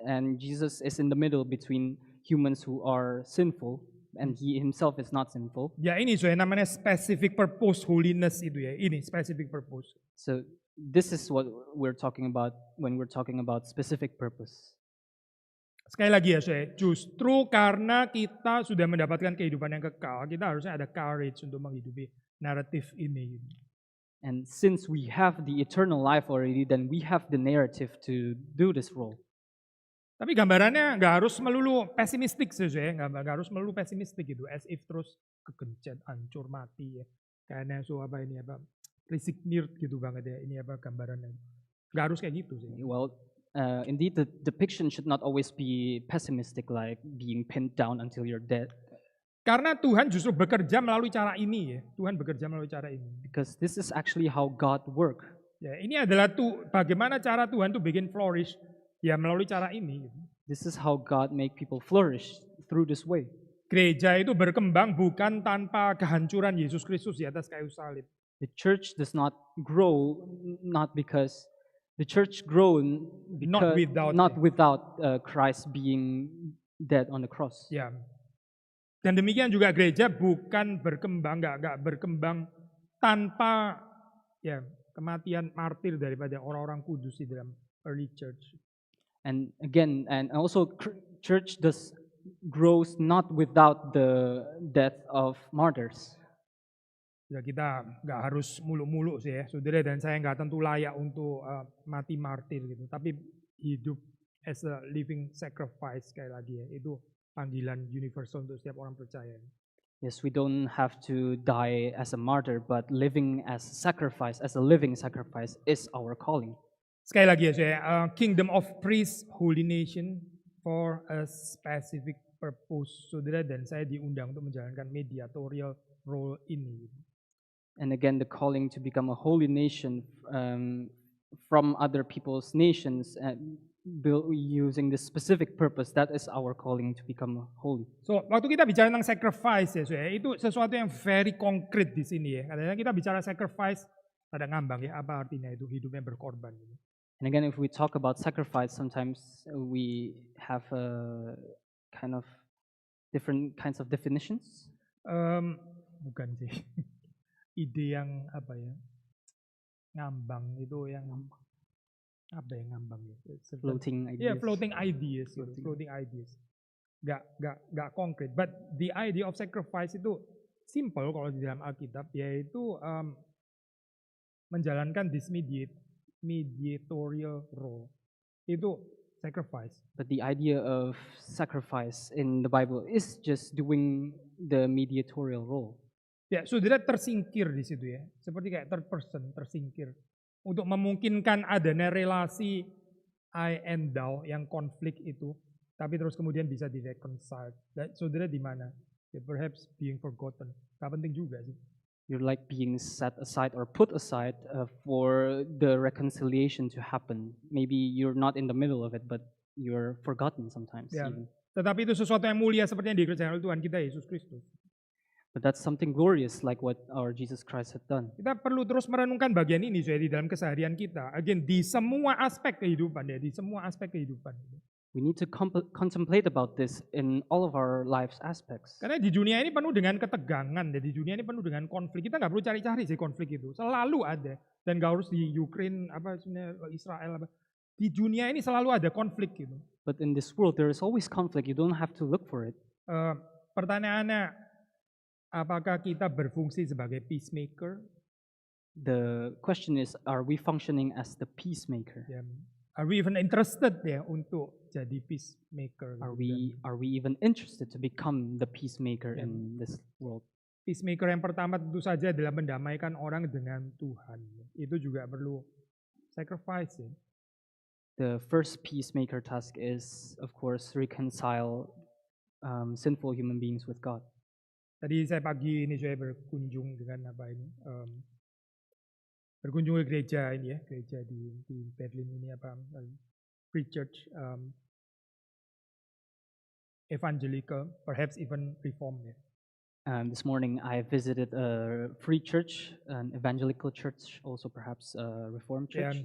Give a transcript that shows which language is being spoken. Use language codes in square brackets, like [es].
[en] And Jesus is in the middle between humans who are sinful, and he himself is not sinful. [id] Ya ini soalnya namanya [en] specific purpose holiness [id] itu ya. Ini specific purpose. [en] So this is what we're talking about when we're talking about specific purpose. [id] Sekali lagi ya saya, justru karena kita sudah mendapatkan kehidupan yang kekal, kita harusnya ada courage untuk menghidupi naratif ini. [en] And since we have the eternal life already, then we have the narrative to do this role. [id] Tapi gambarannya nggak harus melulu pesimistik sih, nggak harus melulu pesimistik gitu. [en] As if [id] terus kegencet, hancur, mati ya. Kayaknya [en] resigned [id] gitu banget ya. Ini apa gambarannya? Nggak harus kayak gitu sih. [en] Well, indeed, the depiction should not always be pessimistic, like being pinned down until you're dead. [id] Karena Tuhan justru bekerja melalui cara ini ya. Tuhan bekerja melalui cara ini. [en] Because this is actually how God works. [id] Ya, ini adalah bagaimana cara Tuhan tuh bikin flourish ya melalui cara ini. [en] This is how God make people flourish through this way. [id] Gereja itu berkembang bukan tanpa kehancuran Yesus Kristus di atas kayu salib. [en] The church does not grow because the church grown because Not without Christ being dead on the cross. [id] Ya. Dan demikian juga gereja bukan berkembang, nggak berkembang tanpa ya kematian martir daripada orang-orang kudus di dalam [en] early church. And again, and also church grows not without the death of martyrs. [id] Ya kita nggak harus muluk-muluk sih ya, saudara dan saya nggak tentu layak untuk mati martir gitu. Tapi hidup [en] as a living sacrifice [id] sekali lagi ya, itu panggilan universal untuk setiap orang percaya. [en] Yes, we don't have to die as a martyr, but living as sacrifice, as a living sacrifice, is our calling. [id] Sekali lagi ya saya, [en] kingdom of priests, holy nation for a specific purpose. [id] Saudara dan saya diundang untuk menjalankan mediatorial role ini. [en] And again, the calling to become a holy nation from other people's nations and using this specific purpose, that is our calling to become holy. [id] So, waktu kita bicara tentang sacrifice ya, saudara, itu sesuatu yang [en] very concrete [id] di sini ya. Kadang-kadang kita bicara sacrifice, ada ngambang ya, apa artinya itu hidup yang berkorban. [en] And again, if we talk about sacrifice, sometimes we have a kind of different kinds of definitions. [id] Bukan sih. Ide yang apa ya? Ngambang itu yang apa yang ngambang ya? [en] Floating ideas. Yeah, floating ideas. [id] Gitu. [en] Floating ideas. [id] Gak konkret. [en] But the idea of sacrifice [id] itu simple kalau di dalam Alkitab, yaitu menjalankan [en] this mediatorial role. [id] Itu sacrifice. [en] But the idea of sacrifice in the Bible is just doing the mediatorial role. [id] Ya, saudara tersingkir di situ ya. Seperti kayak third person, tersingkir. Untuk memungkinkan adanya relasi [en] I and thou [id] yang konflik itu. Tapi terus kemudian bisa di-reconcile. Saudara di mana? [en] Ya, perhaps being forgotten. [id] Gak penting juga sih. [en] You're like being set aside or put aside for the reconciliation to happen. Maybe you're not in the middle of it, but you're forgotten sometimes. [id] Ya, [en] Even. [id] tetapi itu sesuatu yang mulia seperti yang dikerjakan oleh Tuhan kita Yesus Kristus. [en] But that's something glorious like what our Jesus Christ had done. [id] Kita perlu terus merenungkan bagian ini saya di dalam keseharian kita. [en] Again, [id] di semua aspek kehidupan ya, di semua aspek kehidupan. [en] We need to contemplate about this in all of our life's aspects. [id] Karena di dunia ini penuh dengan ketegangan, ya. Di dunia ini penuh dengan konflik. Kita nggak perlu cari-cari sih konflik itu, selalu ada. Dan nggak harus di Ukraine, apa Israel, apa. Di dunia ini selalu ada konflik gitu. [en] But in this world, there is always conflict. You don't have to look for it. [id] Pertanyaannya, apakah kita berfungsi sebagai peacemaker? [en] The question is, are we functioning as the peacemaker? Ya. Are we even interested [id] ya untuk jadi [en] peacemaker? Are we even interested to become the peacemaker in this world? [id] Peacemaker yang pertama tentu saja adalah mendamaikan orang dengan Tuhan. Itu juga perlu sacrifice ya. [en] The first peacemaker task is, of course, reconcile sinful human beings with God. [id] Tadi saya pagi ini saya berkunjung dengan apa ini? Berkunjung ke gereja ini ya, gereja di Berlin ini apa? [en] Free Church, Evangelical, perhaps even Reformed ya. This morning I visited a free church, an evangelical church, also perhaps a reformed church.